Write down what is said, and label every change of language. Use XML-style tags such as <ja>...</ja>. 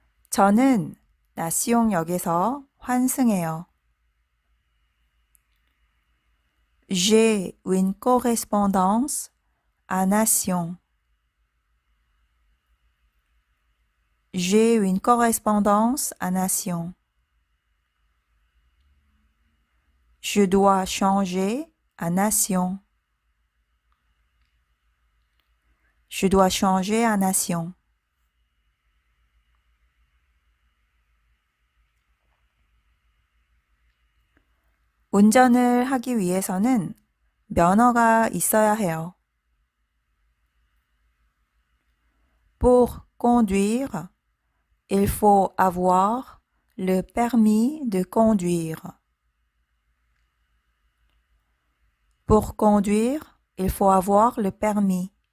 <ko>저는 나시옹역에서 환승해요.</ko> <fr>J'ai une correspondance à Nation. J'ai une correspondance à Nation. Je dois changer à Nation. Je dois changer à Nation.</fr> <ko>운전을 하기 위해서는 면허가 있어야 해요.</ko> <fr>Pour conduire, il faut avoir le permis de conduire. Pour conduire, il faut avoir le permis.</fr>